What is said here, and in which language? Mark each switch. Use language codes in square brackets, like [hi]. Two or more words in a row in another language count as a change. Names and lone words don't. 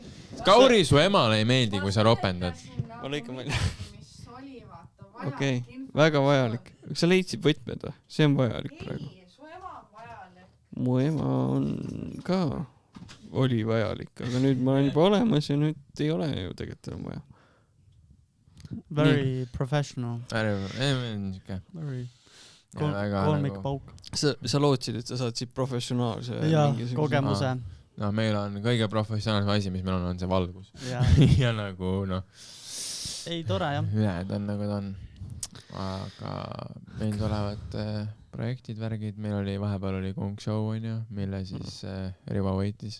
[et] Kauri, su emale ei meeldi, kui sa ropendad. Ma lõikan välja. Okei, väga vajalik. Sa leidsid võtmed või? See on vajalik praegu. Ei, su ema on vajalik. Mu ema on ka... oli vajalik, aga nüüd ma olen juba olemas ja nüüd ei ole ju tegelikult enam vaja. [en] Very professional. Very [et] Kolmikpauk. Sa lootsid, et sa saad siit professionaalse kogemuse. No meil on kõige professionaalsem asi, mis meil on see valgus. Ja nagu, noh. Ei, tore, jah. Üled on nagu ta on. aga meil tulevad projektid, värgid, meil oli vahepeal oli Kong Show onju, mille siis Rivo võitis.